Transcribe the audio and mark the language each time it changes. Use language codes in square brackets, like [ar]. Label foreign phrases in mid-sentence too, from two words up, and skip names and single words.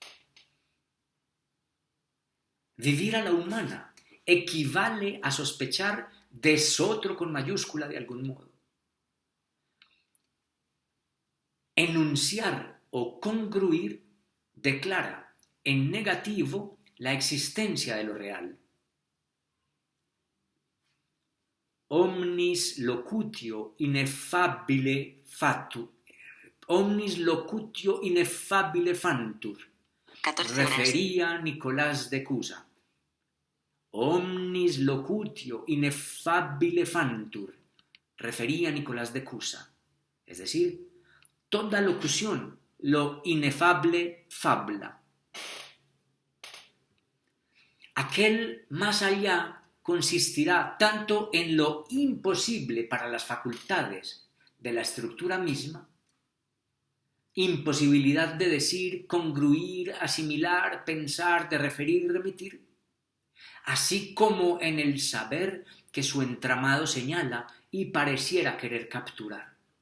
[es] Vivir a la humana equivale a sospechar desotro con mayúscula de algún modo. Enunciar o congruir declara en negativo la existencia de lo real. [la] Omnis locutio ineffabile fatur. Omnis locutio ineffabile fantur. [es] 14 horas. Refería Nicolás de Cusa. [la] Omnis locutio ineffabile fantur. [es] Refería Nicolás de Cusa. Es decir, toda locución, lo inefable fabla. Aquel más allá consistirá tanto en lo imposible para las facultades de la estructura misma, imposibilidad de decir, congruir, asimilar, pensar, de referir, remitir, así como en el saber que su entramado señala y pareciera querer capturar.